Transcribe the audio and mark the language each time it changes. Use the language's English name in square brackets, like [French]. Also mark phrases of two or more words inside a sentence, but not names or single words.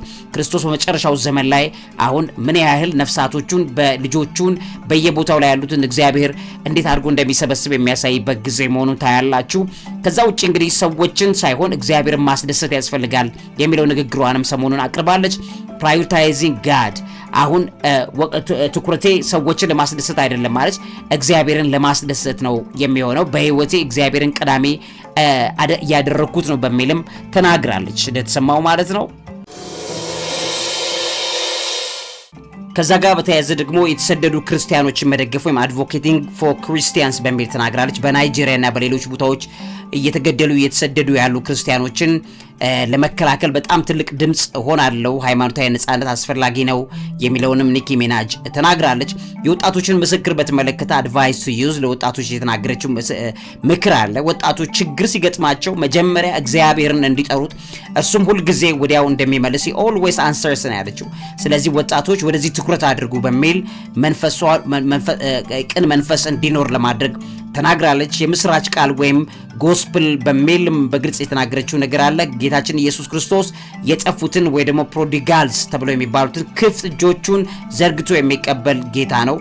[Amharic] ክርስቶስ በመጨረሻው ዘመን ላይ አሁን ምን ያህል ነፍሳቶቹን በልጆቹን በየቦታው ላይ ያሉትን እግዚአብሔር እንዴት አድርጎ እንደሚሰበስብ የሚያሳይበት ጊዜ መሆኑን ታያላችሁ። ከዛ ውጪ እንግዲህ ሰዎችን ሳይሆን እግዚአብሔርን ማስደሰት ያስፈልጋል የሚለው ንግግሯንም ሰሞኑን አቅርባለች። [English] prioritizing God [Amharic] አሁን ትኩረቴ ሰዎችን ለማስደሰት አይደለም ማለት እግዚአብሔርን ለማስደሰት ነው የሚሆነው። በህይወቴ እግዚአብሔርን ቀዳሚ ያደረኩት ነው በሚልም ተናግራለች እንደተሰማው ማለት ነው። ከዛ ጋር በተያያዘ ደግሞ የተሰደዱ ክርስቲያኖችን መደገፍ ወይም [English] advocating for Christians [Amharic] በሚል ተናግራለች። በናይጄሪያ እና በሌሎች ቦታዎች እየተገደሉ እየተሰደዱ ያሉ ክርስቲያኖችን ለመከላከል በጣም ትልቅ ድምጽ ሆናለሁ፣ ሃይማኖታዊ ነጻነት አስፈላጊ ነው የሚለውንም ኒኪ ሚናጅ ተናግራለች። የወጣቶችን ምስክር በተመለከተ [English] advice to use [Amharic] ለወጣቶች የተናገረችው ምክር አለ። ወጣቶች ችግር ሲገጥማቸው መጀመሪያ እግዚአብሔርን እንዲጠሩት እርሱም ሁሉ ጊዜ ወዲያው እንደሚመልስ [English] always answers [Amharic] ነው ያለችው። ስለዚህ ወጣቶች ወደዚህ ትኩረት አድርጉ በሚል ቅን መንፈስ እንዲኖር ለማድረግ ተናግራለች። የምስራች ቃል ወይም ጎስፕል በሚልም በግልጽ የተናገረችው ነገር አለ። ጌታችን ኢየሱስ ክርስቶስ የጠፉትን ወይ ደግሞ ፕሮዲጋልስ ተብለው የሚባሉትን ክፍት እጆቹን ዘርግቶ የሚቀበል ጌታ ነው።